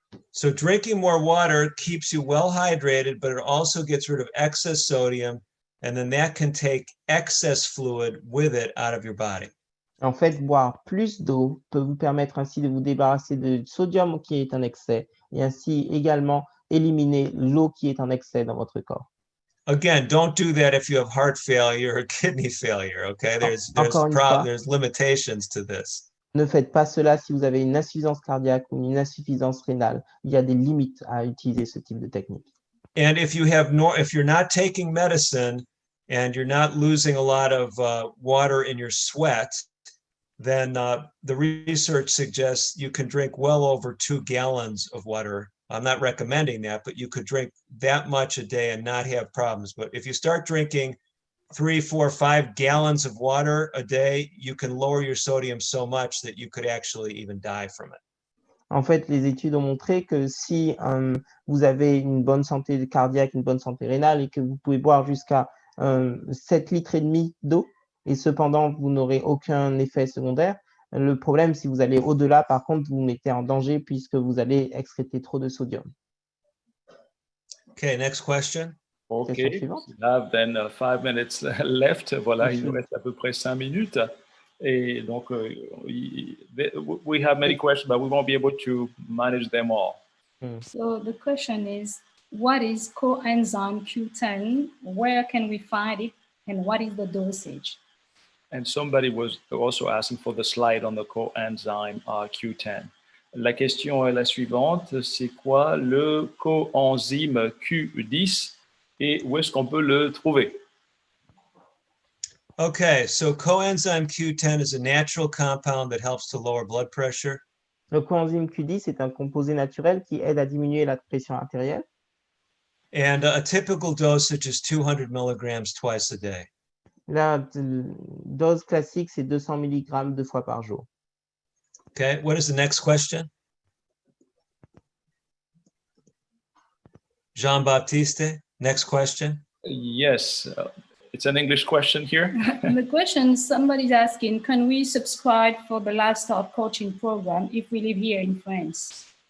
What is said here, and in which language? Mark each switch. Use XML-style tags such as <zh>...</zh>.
<en>So drinking more water keeps you well hydrated, but it also gets rid of excess sodium, and then that can take excess fluid with it out of your body.</en> <fr>En fait, boire plus d'eau peut vous permettre ainsi de vous débarrasser du sodium qui est en excès et ainsi également éliminer l'eau qui est en excès dans votre corps.</fr> <en>Again, don't do that if you have heart failure or kidney failure, okay?</en> <fr>Encore une fois.</fr> <en>There's limitations to this.</en> <fr>Ne faites pas cela si vous avez une insuffisance cardiaque ou une insuffisance rénale. Il y a des limites à utiliser ce type de technique.</fr> <en>And if you're not taking medicine and you're not losing a lot of water in your sweat, then the research suggests you can drink well over 2 gallons of water. I'm not recommending that, but you could drink that much a day and not have problems. But if you start drinking 3, 4, 5 gallons of water a day, you can lower your sodium so much that you could actually even die from it.</en> <fr>En fait, les études ont montré que si vous avez une bonne santé cardiaque, une bonne santé rénale et que vous pouvez boire jusqu'à 7 litres et demi d'eau et cependant vous n'aurez aucun effet secondaire, le problème, si vous allez au-delà, par contre, vous mettez en danger puisque vous allez excréter trop de sodium.</fr> <en>Okay, next question. OK,</en> <fr>Question suivante.</fr> <en>we have then 5 minutes left.</en> <fr>Voilà, il nous reste à peu près 5 minutes. Et donc,</fr> <en>we have many questions, but we won't be able to manage them all. So the question is, what is coenzyme Q10? Where can we find it? And what is the dosage? And somebody was also asking for the slide on the coenzyme Q10.</en> <fr>La question est la suivante, c'est quoi le coenzyme Q10 et où est-ce qu'on peut le trouver?</fr> <en>Okay, so coenzyme Q10 is a natural compound that helps to lower blood pressure.</en> <fr>Le coenzyme Q10 est un composé naturel qui aide à diminuer la pression artérielle.</fr> <en>And a typical dosage is 200 milligrams twice a day.</en> <fr>La dose classique, c'est 200 mg 2 fois par jour.</fr> <en>Okay, what is the next question? Jean-Baptiste, next question. Yes, it's an English question here. The question, somebody's asking, can we subscribe for the lifestyle coaching program if we live here in France?</en>